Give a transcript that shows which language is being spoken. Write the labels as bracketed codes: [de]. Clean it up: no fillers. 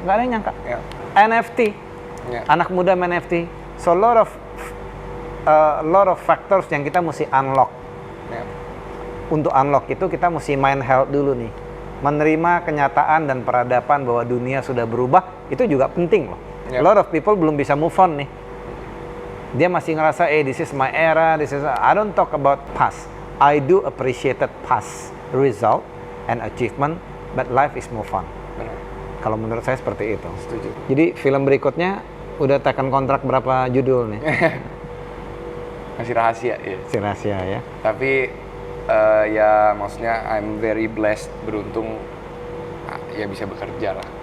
[id] Nggak ada yang nyangka. NFT, anak muda main NFT. [en] So lot of factors [id] yang kita mesti [en] unlock. [id] Untuk unlock itu kita mesti mind health dulu nih. Menerima kenyataan dan peradaban bahwa dunia sudah berubah, itu juga penting loh. [en] A lot of people [id] belum bisa [en] move on nih. [id] Dia masih ngerasa, [en] this is my era, I don't talk about past. I do appreciated past result and achievement, but life is move on. [id] Benar. Kalau menurut saya seperti itu. Setuju. Jadi film berikutnya udah tekan kontrak berapa judul nih? Masih rahasia ya. Si rahasia ya. Tapi ya maksudnya [en] I'm very blessed, [id] beruntung ya bisa bekerja lah.